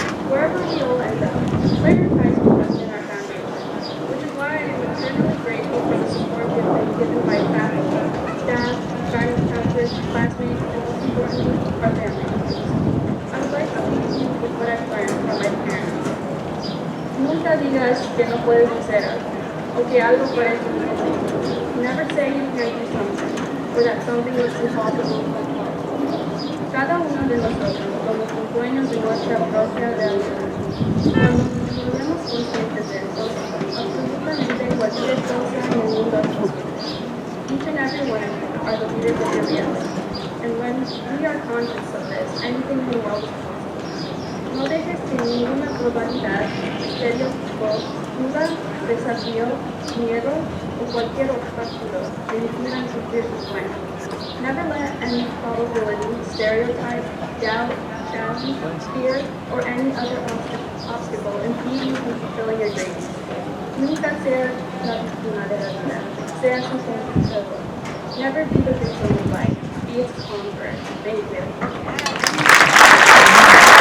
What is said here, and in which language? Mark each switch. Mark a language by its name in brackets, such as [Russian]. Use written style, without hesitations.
[English] Wherever we all end up, Lyndhurst High School has been our foundation, which is why I am eternally grateful for the support we have been given by faculty, staff, guidance counselors, classmates, and most importantly, our family members. I would like to leave you with what I've learned from my parents. [Spanish] Nunca digas que no puedes hacer algo, o que algo parece imposible. [English] Never say you can't do something, or that something is impossible. [Spanish] Cada uno de nosotros somos dueños de nuestra propia realidad. Cuando nos volvemos conscientes de eso, absolutamente cualquier cosa en el mundo es posible. [English] Each and every one of you are the leaders of your reality. And when we are conscious of this, anything in the world is possible. [Spanish] No dejes que ninguna globalidad, estereotipo, duda, desafío, miedo o cualquier obstáculo te impidan cumplir tus sueños. [English] Never let any probability, stereotype, doubt, challenge, fear, or any other obstacle impede you from fulfilling your dreams. [Spanish] Nunca seas la víctima de la vida. Seas un conquistador. [English] Never be the victim of life. Be its conqueror. Thank you.